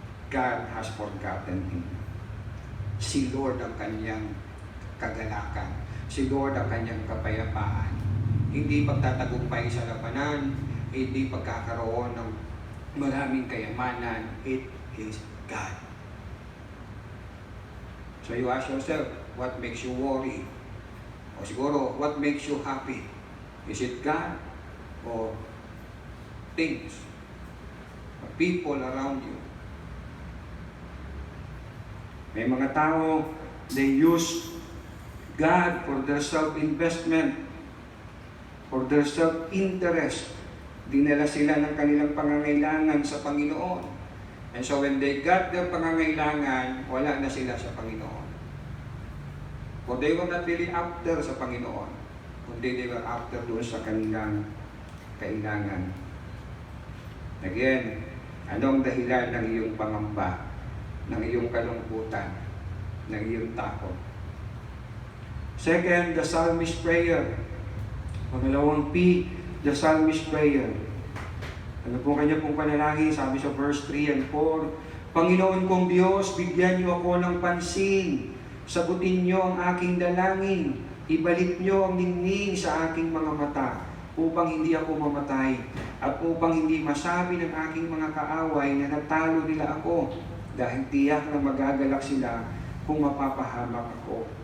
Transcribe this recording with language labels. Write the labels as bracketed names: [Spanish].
[English] God has forgotten him. [Filipino] Si Lord ang kanyang kagalakan. Si Lord ang kanyang kapayapaan. Hindi pagtatagumpay sa labanan, hindi pagkakaroon ng maraming kayamanan. [English] It is God. So you ask yourself, what makes you worry? [Filipino] O siguro, [English] what makes you happy? Is it God or things? Or people around you? [Filipino] May mga tao, [English] they use God for their self-investment, for their self-interest. [Filipino] Dinala sila ng kanilang pangangailangan sa Panginoon. [English] And so when they got their pangangailangan, [Filipino] wala na sila sa Panginoon. [English] For they were not really after sa Panginoon, kundi they were after [Filipino] doon sa kanilang kailangan. Again, anong dahilan ng iyong pangamba, ng iyong kalungkutan, ng iyong takot? [English] Second, the psalmist prayer. [Filipino] Pangalawang P, [English] the psalmist prayer. [Filipino] Ano po kanya pong panalangin? Sabi sa verse 3 and 4, Panginoon kong Diyos, bigyan niyo ako ng pansin. Sagutin niyo ang aking dalangin. Ibalik niyo ang ningning sa aking mga mata upang hindi ako mamatay at upang hindi masabi ng aking mga kaaway na natalo nila ako dahil tiyak na magagalak sila kung mapapahamak ako.